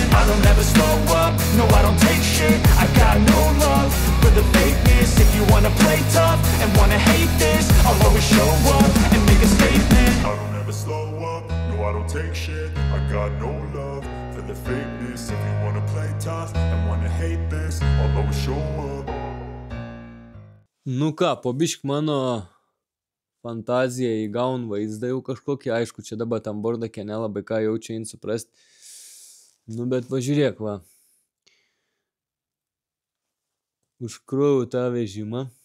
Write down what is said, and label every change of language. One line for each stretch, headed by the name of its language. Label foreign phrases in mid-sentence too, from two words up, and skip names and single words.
English: I don't ever slow up, no I don't take shit. I got no love for the fakeness. If you wanna play tough and wanna hate this, I'll always show up and make a statement. I don't ever slow up, no I don't take shit. I got no love for the fakeness. If you wanna play tough and wanna hate this, I'll always show up.
Lithuanian: Nu ką, po bišk mano fantazija įgaun vaizdą jau kažkokį, aišku, čia dabar tam bordake nelabai ką jaučia jin suprast. Nu, bet pažiūrėk, va. Užkroviau tą vežimą.